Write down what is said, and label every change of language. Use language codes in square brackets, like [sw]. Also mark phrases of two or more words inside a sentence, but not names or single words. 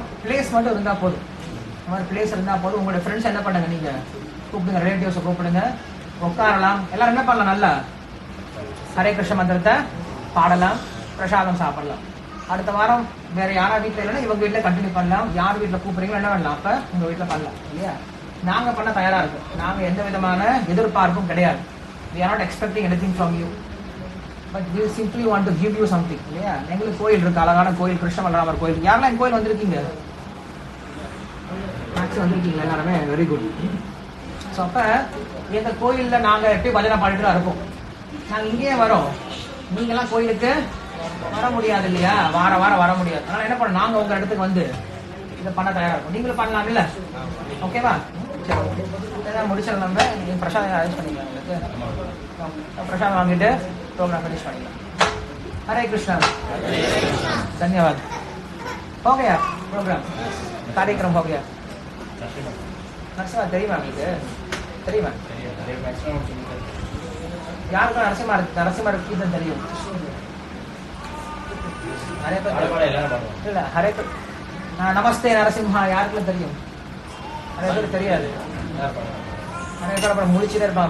[ta] பிளேஸ் மட்டும் இருந்தா போதும், இந்த மாதிரி பிளேஸ் இருந்தா போதும். உங்களோட ஃப்ரெண்ட்ஸ் என்ன பண்ணுங்க, நீங்க கூப்பிடுங்க, ரிலேட்டிவ்ஸை கூப்பிடுங்க, உட்காரலாம். எல்லாரும் என்ன பண்ணலாம், நல்லா ஹரே கிருஷ்ண மந்திரத்தை பாடலாம், பிரசாதம் சாப்பிடலாம். அடுத்த வாரம் வேற யாரா வீட்டில் இல்லைன்னா இவங்க வீட்டில் கண்டினியூ பண்ணலாம். யார் வீட்டில் கூப்பிடுறீங்களோ என்ன பண்ணலாம், அப்ப உங்க வீட்டில் பண்ணலாம் இல்லையா? நாங்க பண்ண தயாரா இருக்கும். நாங்க எந்த விதமான எதிர்பார்ப்பும் கிடையாது. [en] We are not expecting anything from you, but we simply want to give you something. [ta] இல்லையா? எங்களுக்கு கோயில் இருக்கு, அழகான கோயில், கிருஷ்ண பலராமர் கோயில். யாரெல்லாம் என் கோயில் வந்திருக்கீங்க? மேக்ஸிமம் வந்திருக்கீங்க எல்லாருமே, [en] very good. [ta] ஸோ அப்ப எங்க கோயில்ல நாங்க எப்படி பஜனை பாடிட்டு தான் இருப்போம். நாங்க இங்கேயே வரோம், நீங்கெல்லாம் கோயிலுக்கு வர முடியாது இல்லையா? வாரம் வர முடியாது. அதனால என்ன பண்ண, நாங்க உங்க இடத்துக்கு வந்து இதை பண்ண தயாரா இருக்கும். நீங்களும் பண்ணலாம் இல்ல? ஓகேவா? முடிச்சிடலாம். நம்ம நீங்க பிரசாதம் அரேஞ்ச் பண்ணிக்கலாம். உங்களுக்கு பிரசாதம் வாங்கிட்டு [en] program finish [ta] பண்ணிக்கலாம். [hi] हरे कृष्णा, धन्यवाद. हो गया प्रोग्राम, कार्यक्रम हो गया. [ta] नरसिम्हा தெரியுமா உங்களுக்கு? தெரியுமா? யாருக்கு நரசிம்மர் கீதம் தெரியும்? நிறைய பேர் இல்ல. ஹரே நமஸ்தே நரசிம்ஹா யாருக்குள்ள தெரியும்? நிறைய பேர் தெரியாது. நிறைய பேர் அப்புறம் முடிச்சுட்டே இருப்பாங்க.